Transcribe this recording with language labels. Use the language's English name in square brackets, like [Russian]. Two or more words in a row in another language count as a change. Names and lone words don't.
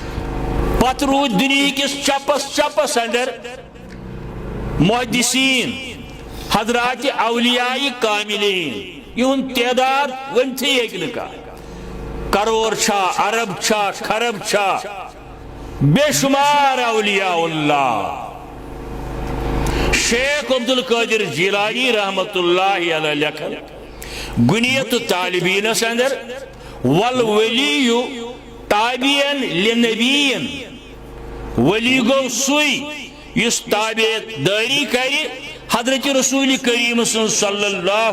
[Kashmiri] پتہٕ روٗدۍ دُنیہکِس چپس اندر محدثین حضرات اولیاء کاملین یہن تعداد ونتھی ایک کروڑ چھا ارب چھا خرب چھا بے شمار اولیاء اللہ شیخ عبد القادر جیلانی رحمت [Arabic] اللہ علیہ [Kashmiri] لکھن گنیت طالبین اندر [Arabic] والولی تابعین لنبیین [Kashmiri] ولی گو سوئی اس تابع داری کری حضرت رسول کریم [Arabic] صلی اللہ